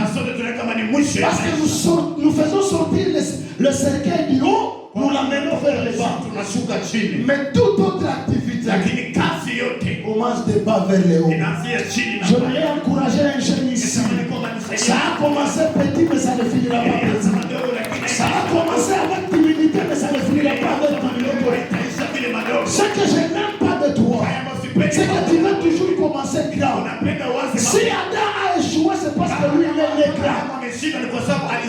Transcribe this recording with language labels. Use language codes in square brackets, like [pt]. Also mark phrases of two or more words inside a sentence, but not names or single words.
[sw] Na sote tunaona kama ni mwisho. [fr] Parce que nous faisons sortir le cercueil du haut, nous l'amenons vers le bas. [sw] Tunashuka chini. [fr] Mais toute autre activité [sw] Lakini kazi yote [fr] commence de bas vers le haut. [sw] inaanzia chini. [fr] Je voulais encourager un jeune ici. Ça a commencé petit, mais ça ne finira pas petit. Ça a commencé avec timidité, mais ça ne finira pas avec timidité. Ce que je n'aime pas de toi, c'est que tu veux toujours commencer grand. Si Adam a échoué, c'est parce que lui, il est grand.